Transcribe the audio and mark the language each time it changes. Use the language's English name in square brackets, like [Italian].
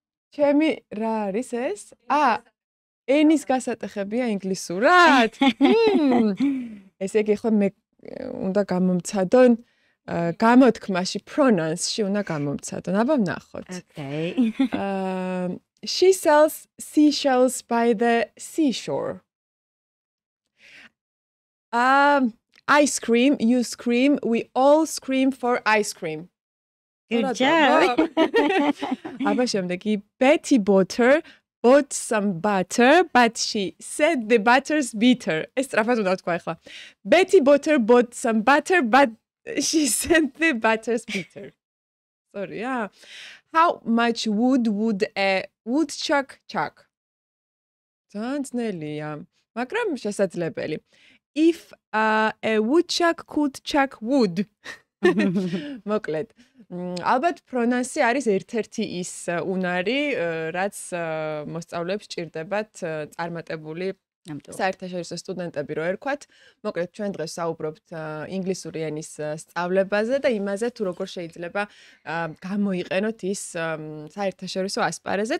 [Georgian] ჩემი რა არის ეს? ენის გასატეხებია ინგლისურად? ესე იგი ხო მე უნდა გამომცადონ გამოთქმაში pronounce-ში უნდა გამომცადონ. აბა ვნახოთ. [English] Okay. She sells seashells by the seashore. I scream, you scream, we all scream for ice cream. Good job. [Georgian] აბა შემდეგი [English] Betty Botter bought some butter, but she said the butter's bitter. [Georgian] ეს სწრაფად უნდა თქვა ახლა. [English] Betty Botter bought some butter, but she said the butter's bitter. Sorry, yeah. How much wood would a woodchuck chuck? [Georgian] ძალიან ძნელია, მაგრამ შესაძლებელი. [English] If a woodchuck could chuck wood. [Georgian] მოკლედ ალბათ pronounce არის ერთ-ერთი ის უნარი, რაც მოსწავლეებს ჭირდებათ წარმატებული საერთაშორისო სტუდენტები რო ერქვათ. მოკლედ ჩვენ დღეს საუბრობთ ინგლისური ენის სწავლებაზე და იმაზე, თუ როგორ შეიძლება გამოიყენოთ ის საერთაშორისო ასპარეზზე.